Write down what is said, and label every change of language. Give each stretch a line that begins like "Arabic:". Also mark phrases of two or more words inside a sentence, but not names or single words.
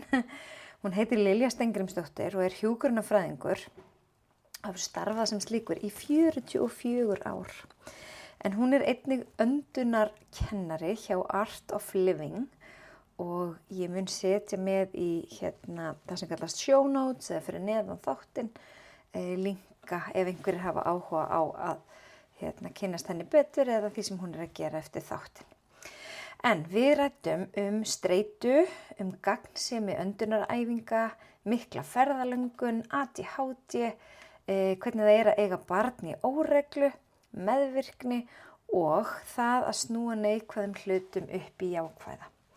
Icelandic: Hún heitir Lilja Steingrímsdóttir og er hjúkrunarfræðingur. Hafa starfað sem slíkur í 44 ár. En hún er einnig öndunarkennari hjá Art of Living og ég mun setja með í það sem kallast
English: show notes
Icelandic: eða fyrir neðan þáttinn linka ef einhverjir hafa áhuga á að kynnast henni betur eða því sem hún er að gera eftir þáttinn. En við ræddum streitu, gagnsemi öndunaræfinga, mikla ferðalöngun, ADHD, hvernig það er að eiga barn í óreglu, meðvirkni og það að snúa neikvæðum hlutum upp í jákvæða.